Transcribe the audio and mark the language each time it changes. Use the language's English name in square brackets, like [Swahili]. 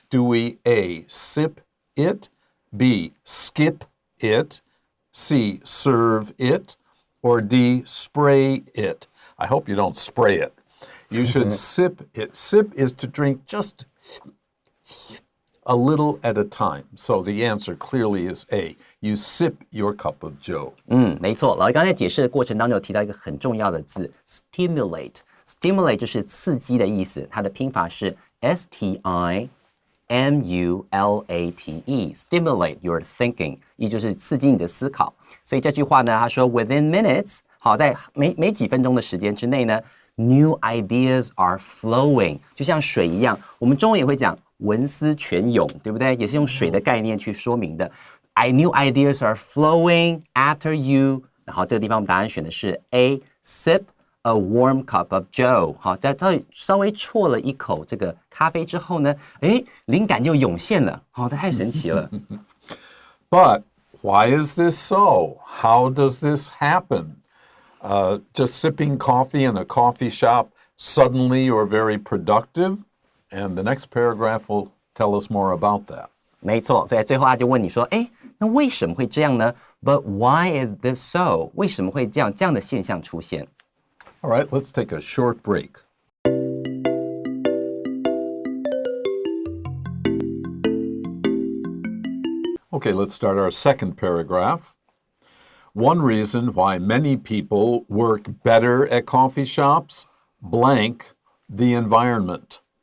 [English] Do we A, sip it, B, skip it, C, serve it, or D, spray it? I hope you don't spray it. You should sip it. Sip is to drink just a little at a time. So the answer clearly is A. You sip your cup of joe. [Chinese] 没错，老师刚才解释的过程当中有提到一个很重要的字 stimulate。stimulate 就是刺激的意思，它的拼法是 [English] stimulate your thinking， [Chinese] 也就是刺激你的思考。所以这句话呢，他说 [English] within minutes， [Chinese] 好，在没几分钟的时间之内呢 ， [English] new ideas are flowing， [Chinese] 就像水一样，我们中文也会讲文思泉涌，对不对？也是用水的概念去说明的。 [English] New ideas are flowing after you。 [Chinese] 然后这个地方我们答案选的是 A. [English] Sip a warm cup of Joe。 [Chinese] 好，在稍微啜了一口这个咖啡之后呢，灵感就涌现了。好，这太神奇了。 [English] But why is this so? How does this happen? Just sipping coffee in a coffee shop, suddenly you're very productive? And the next paragraph will tell us more about that. [Chinese] 没错，所以最后他就问你说，那为什么会这样呢 ？ [English] But why is this so？ [Chinese] 为什么会这样的现象出现 [English] All right, let's take a short break. Okay, let's start our second paragraph. One reason why many people work better at coffee shops, blank the environment.